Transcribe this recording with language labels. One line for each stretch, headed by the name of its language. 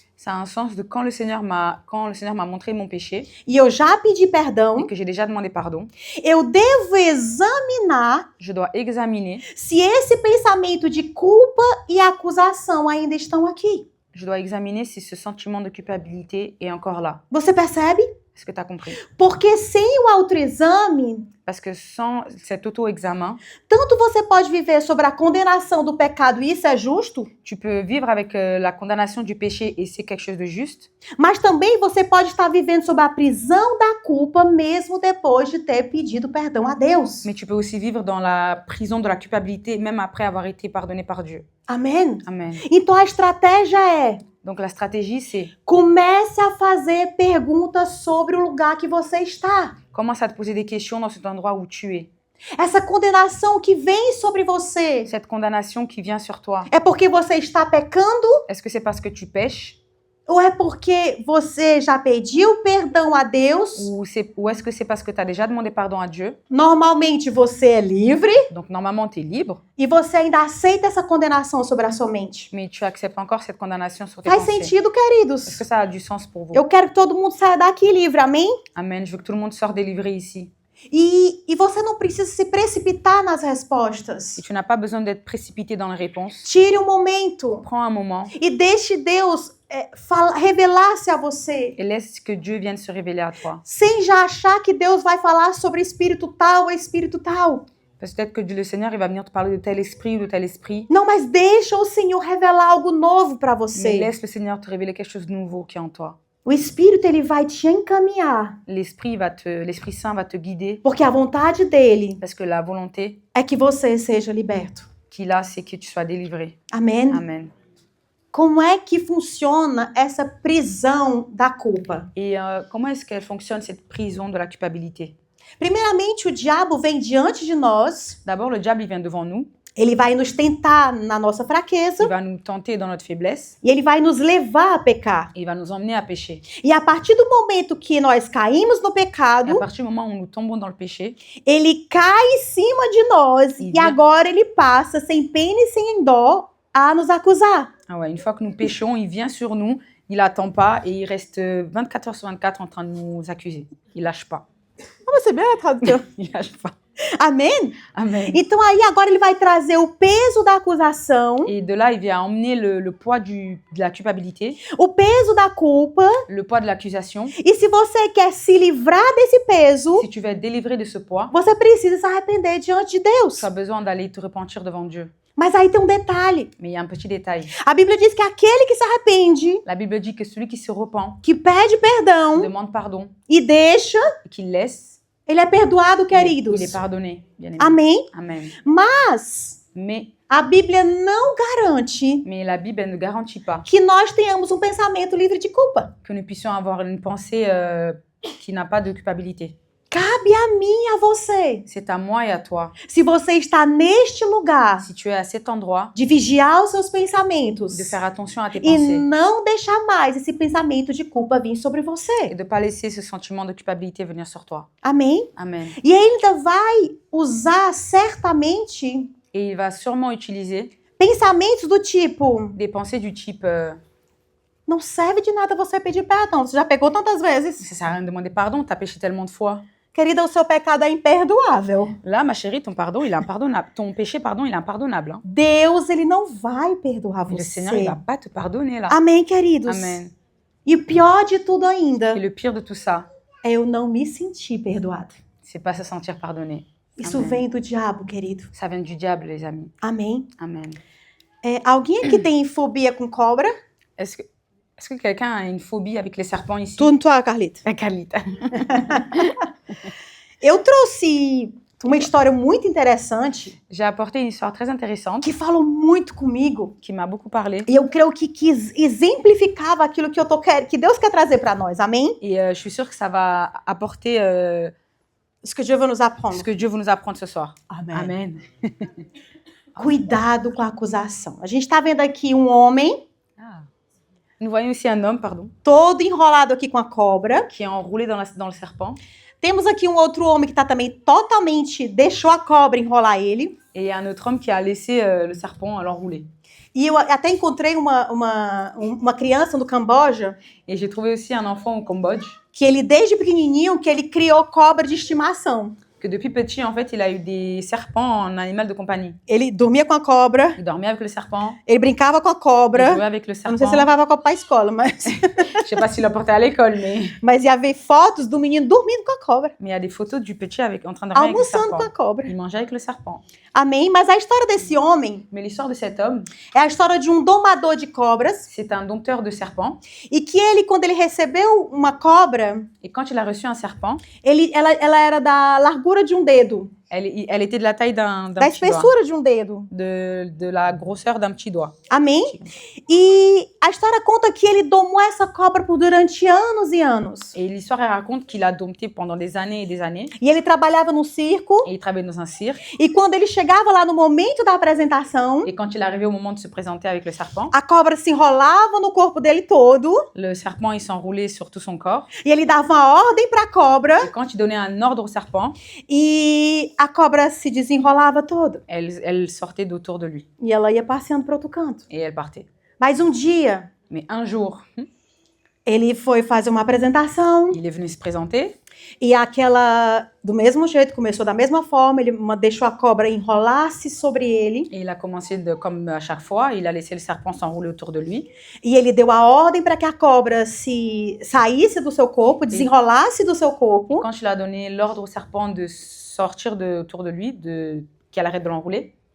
French: ça a un sens de quand le Seigneur m'a montré mon péché
Portuguese: e eu já pedi
French: et
Portuguese: perdão,
French: que j'ai déjà demandé pardon,
Portuguese: eu devo examinar
French: je dois examiner,
Portuguese: se esse pensamento de culpa e acusação ainda estão aqui.
French: je dois examiner si ce sentiment de culpabilité est encore là.
Portuguese: Você percebe?
French: Est-ce que tu as compris?
Portuguese: Porque sem o autoexame,
French: Parce que sans cet auto-examen,
Portuguese: tanto você pode viver sobre a condenação do pecado e isso é justo,
French: tu peux vivre avec la condamnation du péché et c'est quelque chose de juste,
Portuguese: mas também você pode estar vivendo sob a prisão da culpa mesmo depois de ter pedido perdão a Deus.
French: mais tu peux aussi vivre dans la prison de la culpabilité même après avoir été pardonné par Dieu.
Portuguese: Amém?
French: Amen.
Portuguese: Então a estratégia é:
French: Donc la stratégie, c'est
Portuguese: comece a fazer perguntas sobre o lugar que você está.
French: commence à te poser des questions dans cet endroit où tu es.
Portuguese: Essa condenação que vem sobre você
French: Cette condamnation qui vient sur toi,
Portuguese: é porque você está pecando
French: est-ce que c'est parce que tu pêches
Portuguese: ou é porque você já pediu perdão a Deus?
French: ou est-ce que c'est parce que tu as déjà demandé pardon à Dieu?
Portuguese: Normalmente você é livre
French: Donc normalement, tu es libre,
Portuguese: e você ainda aceita essa condenação sobre a sua mente.
French: mais tu acceptes encore cette condamnation sur tes
Portuguese: Faz
French: pensées.
Portuguese: sentido,
French: Est-ce que
Portuguese: queridos?
French: ça a du sens pour vous?
Portuguese: Eu quero que todo mundo saia daqui livre, amém?
French: Amen. Je veux que tout le monde sorte délivré ici.
Portuguese: E você não precisa se precipitar nas respostas.
French: Et tu n'as pas besoin d'être précipité dans les réponses.
Portuguese: Tire um momento
French: Prends un moment
Portuguese: e deixe Deus revelar-se a você.
French: et laisse que Dieu vienne se révéler à toi.
Portuguese: Sem já achar que Deus vai falar sobre espírito tal ou espírito tal.
French: Peut-être que le Seigneur il va venir te parler de tel esprit ou de tel esprit.
Portuguese: Não, mas deixa o Senhor revelar algo novo para
French: Mais
Portuguese: você.
French: laisse le Seigneur te révéler quelque chose de nouveau qui est en toi.
Portuguese: O Espírito ele vai te encaminhar,
French: L'Esprit Saint va te guider
Portuguese: porque a vontade dele
French: parce que la volonté
Portuguese: é que você seja liberto.
French: qu'il a, c'est que tu sois délivré.
Portuguese: Amém?
French: Amen.
Portuguese: Como é que funciona essa prisão da culpa?
French: Et comment est-ce qu'elle fonctionne, cette prison de la culpabilité?
Portuguese: Primeiramente, o diabo vem diante de nós,
French: D'abord, le diable il vient devant nous,
Portuguese: ele vai nos tentar na nossa fraqueza
French: il va nous tenter dans notre faiblesse,
Portuguese: e ele vai nos levar a pecar.
French: et il va nous emmener à pécher.
Portuguese: E a partir do momento que nós caímos no
French: Et à
Portuguese: pecado,
French: partir du moment où nous tombons dans le péché,
Portuguese: ele cai em cima de nós e agora ele passa sem pena e sem dó a nos acusar.
French: ah ouais, une fois que nous péchons, il vient sur nous, il attend pas et il reste 24 heures sur 24 en train de nous accuser. Il lâche pas.
Portuguese: Vamos receber a tradução.
French: Il lâche pas.
Portuguese: Amém?
French: Amen.
Portuguese: Então aí agora ele vai trazer o peso da acusação,
French: Et de là, il vient emmener le poids de la culpabilité,
Portuguese: o peso da culpa.
French: le poids de l'accusation.
Portuguese: E se você quer se livrar desse peso,
French: Si tu veux être délivré de ce poids,
Portuguese: você precisa se arrepender diante de Deus.
French: tu as besoin d'aller te repentir devant Dieu.
Portuguese: Mas aí tem um detalhe.
French: Mais il y a un petit détail.
Portuguese: A Bíblia diz que aquele que se arrepende,
French: La Bible dit que celui qui se repent,
Portuguese: que pede perdão
French: demande pardon,
Portuguese: e deixa,
French: et qu'il laisse,
Portuguese: ele é perdoado, queridos.
French: il est pardonné. Bien aimé.
Portuguese: Amém?
French: Amen.
Portuguese: Mas
French: Mais
Portuguese: a Bíblia não garante
French: la Bible elle ne garantit pas
Portuguese: que nós tenhamos um pensamento livre de culpa.
French: que nous puissions avoir une pensée qui n'a pas de culpabilité.
Portuguese: Cabe a mim e a você.
French: C'est à moi et à toi.
Portuguese: Se você está neste lugar
French: Si tu es à cet endroit,
Portuguese: de vigiar os seus pensamentos
French: de faire attention à tes
Portuguese: e
French: pensées
Portuguese: não deixar mais esse pensamento de culpa vir sobre você.
French: et de ne pas laisser ce sentiment de culpabilité venir sur toi.
Portuguese: Amém?
French: Amen.
Portuguese: E ele ainda vai usar certamente
French: Et il va sûrement utiliser
Portuguese: pensamentos do tipo:
French: des pensées du type
Portuguese: não serve de nada você pedir perdão, você já pegou tantas vezes.
French: ça sert à rien de demander pardon, t'as péché tellement de fois.
Portuguese: Querida, o seu pecado é imperdoável.
French: Là, ma chérie, ton pardon, il est impardonnable. Ton péché, pardon, il est impardonnable. Hein.
Portuguese: Deus, ele não vai perdoar
French: Et le Seigneur, il
Portuguese: você.
French: va pas te pardonner là.
Portuguese: Amém, queridos?
French: Amen.
Portuguese: E o pior de tudo ainda
French: Et le pire de tout ça,
Portuguese: é eu não me sentir perdoada.
French: c'est pas se sentir pardonné.
Portuguese: Isso Amém. vem do diabo, querido.
French: Ça vient du diable, les amis.
Portuguese: Amém?
French: Amen.
Portuguese: Alguém aqui tem fobia com cobra?
French: Est-ce que quelqu'un a une phobie avec les serpents ici? Toi, Carlita. Carlita.
Portuguese: Eu trouxe uma história muito interessante
French: J'ai apporté une histoire très intéressante
Portuguese: que falou muito comigo.
French: qui m'a beaucoup parlé.
Portuguese: E eu creio que exemplificava aquilo que que Deus quer trazer para nós. Amém?
French: Et je suis sûre que ça va apporter
Portuguese: Isso que Deus vai nos
French: apprendre. ce que Dieu veut nous apprendre ce soir.
Portuguese: Amém.
French: Amen.
Portuguese: Cuidado com a acusação. A gente está vendo aqui um homem Ah.
French: Nous voyons aussi un homme, pardon,
Portuguese: todo enrolado aqui com a cobra.
French: qui est enroulé dans le serpent.
Portuguese: Temos aqui um outro homem que está também totalmente deixou a cobra enrolar ele.
French: Et il y a un autre homme qui a laissé le serpent l'enrouler.
Portuguese: E eu até encontrei uma criança no Camboja
French: Et j'ai trouvé aussi un enfant au Cambodge
Portuguese: que ele, desde pequenininho, que ele criou cobra de estimação.
French: que depuis petit, en fait, il a eu des serpents en animal de compagnie.
Portuguese: Ele dormia com a cobra,
French: Il dormait avec le serpent,
Portuguese: ele brincava com a
French: il
Portuguese: cobra.
French: jouait avec le
Portuguese: Eu
French: serpent.
Portuguese: não sei se levava a cobra para a escola,
French: Je sais pas s'il l'a porté à l'école,
Portuguese: mas ia ver fotos do menino dormindo com a cobra,
French: mais il y a des photos du petit en train de dormir avec le
Portuguese: almoçando com a
French: serpent.
Portuguese: cobra.
French: Il mangeait avec le serpent.
Portuguese: Amém? Mas a história desse homem
French: Mais l'histoire de cet homme,
Portuguese: é a história de um domador de cobras
French: c'est un dompteur de serpents.
Portuguese: e que ele, quando ele recebeu uma cobra,
French: Et quand il a reçu un serpent,
Portuguese: ela era da largura de um dedo,
French: elle était de la taille d'un
Portuguese: da
French: petit doigt,
Portuguese: espessura de um dedo.
French: de la grosseur d'un petit doigt.
Portuguese: Amém? E a história conta que ele domou essa cobra por durante anos e anos.
French: Et l'histoire, elle raconte qu'il a dompté pendant des années et des années.
Portuguese: E ele trabalhava no circo,
French: Et il travaillait dans un cirque.
Portuguese: e quando ele chegava lá no momento da apresentação,
French: Et quand il arrivait au moment de se présenter avec le serpent,
Portuguese: a cobra se enrolava no corpo dele todo,
French: le serpent, il s'enroulait sur tout son corps.
Portuguese: e ele dava uma ordem para a cobra,
French: Et quand il donnait un ordre au serpent,
Portuguese: e a cobra se desenrolava toda.
French: elle sortait d'autour de lui.
Portuguese: E ela ia passeando para outro canto.
French: Et elle partait.
Portuguese: Mas um dia,
French: Mais un jour,
Portuguese: ele foi fazer uma apresentação,
French: il est venu se présenter.
Portuguese: E do mesmo jeito, começou da mesma forma, ele deixou a cobra enrolar-se sobre ele.
French: Et il a commencé, comme à chaque fois, il a laissé le serpent s'enrouler autour de lui.
Portuguese: E ele deu a ordem para que a cobra saísse do seu corpo, desenrolasse do seu corpo.
French: Quand il a donné l'ordre au serpent de sortir autour de lui, qu'elle arrête de l'enrouler,